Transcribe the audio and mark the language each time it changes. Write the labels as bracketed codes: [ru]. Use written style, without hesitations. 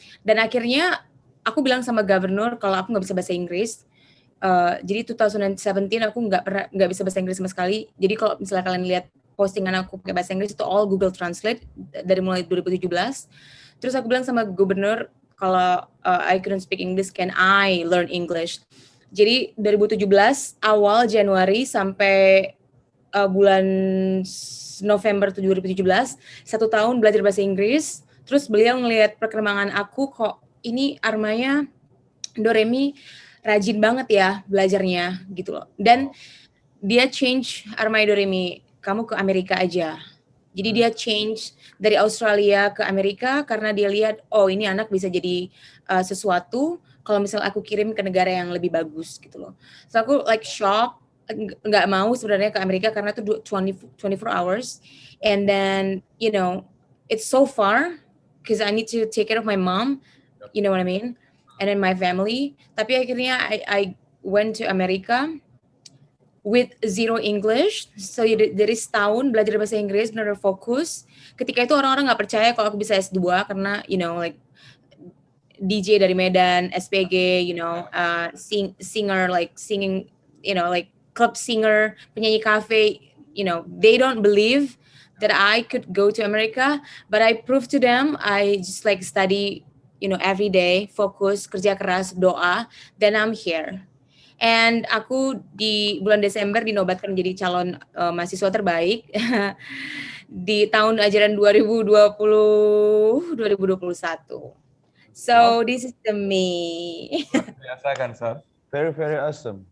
[id] Dan akhirnya aku bilang sama governor kalau aku nggak bisa bahasa Inggris. Jadi 2017 aku nggak bisa bahasa Inggris sama sekali. Jadi kalau misalnya kalian lihat postingan aku pakai bahasa Inggris itu all Google Translate dari mulai 2017. Terus aku bilang sama gubernur kalau [en] I couldn't speak English, can I learn English? [id] Jadi 2017 awal Januari sampai bulan November 2017, 1 tahun belajar bahasa Inggris. Terus beliau ngelihat perkembangan aku, kok ini Armaya Doremi rajin banget ya belajarnya gitu loh. Dan dia change Armaya Doremi, kamu ke Amerika aja. Jadi dia change dari Australia ke Amerika karena dia lihat, oh ini anak bisa jadi sesuatu kalau misalnya aku kirim ke negara yang lebih bagus gitu loh. [en] So aku like shock, [id] nggak mau sebenarnya ke Amerika karena itu [en] 24 hours, and then it's so far because I need to take care of my mom, you know what I mean, and then my family. [id] Tapi akhirnya [en] I went to America with zero English, [id] so dari setahun belajar bahasa Inggris, benar fokus. Ketika itu orang-orang nggak percaya kalau aku bisa S2 karena [en] like DJ dari Medan, SPG, singer, like singing, like club singer, [id] penyanyi cafe, [en] they don't believe that I could go to America, but I proved to them. I just like study, every day, [id] fokus, kerja keras, doa, [en] then I'm here. [id] And aku di bulan Desember dinobatkan menjadi calon mahasiswa terbaik di tahun ajaran 2020-2021. [en] So this is the me. [id] Biasa kan, Sar? [en] Very, very awesome.